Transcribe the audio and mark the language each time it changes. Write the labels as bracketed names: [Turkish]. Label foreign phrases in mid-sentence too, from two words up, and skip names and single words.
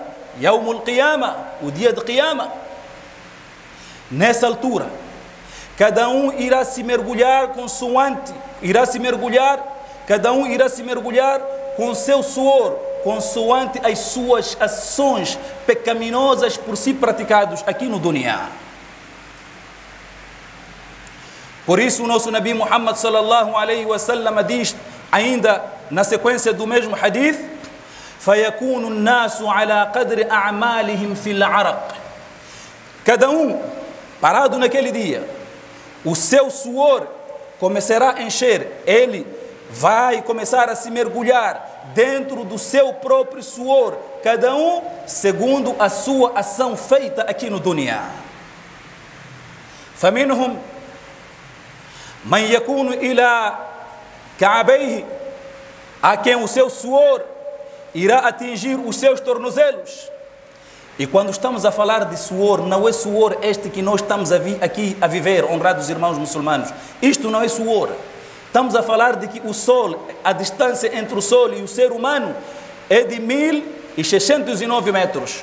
[Arabic] يوم القيامة, [Portuguese] o dia de Qiyama. Nessa altura, cada um irá se mergulhar cada um irá se mergulhar com seu suor, consoante as suas ações pecaminosas por si praticados aqui no dunya. Por isso o nosso Nabi Muhammad [Arabic] صلى الله عليه وسلم [Portuguese] diz, ainda na sequência do mesmo hadith, [Arabic] فَيَكُونُ النَّاسُ عَلَى قَدْرِ أَعْمَالِهِمْ فِي الْعَرَقِ. [Portuguese] Cada um, parado naquele dia, o seu suor começará a encher, ele vai começar a se mergulhar dentro do seu próprio suor, cada um segundo a sua ação feita aqui no dunya. [Arabic] فَمِنْهُمْ مَنْ يَكُونُ إِلَى كَعَبَيْهِ. [Portuguese] Há quem o seu suor irá atingir os seus tornozelos. E quando estamos a falar de suor, não é suor este que nós estamos aqui a viver, honrados irmãos muçulmanos. Isto não é suor. Estamos a falar de que o sol, a distância entre o sol e o ser humano é de 1.609 metros.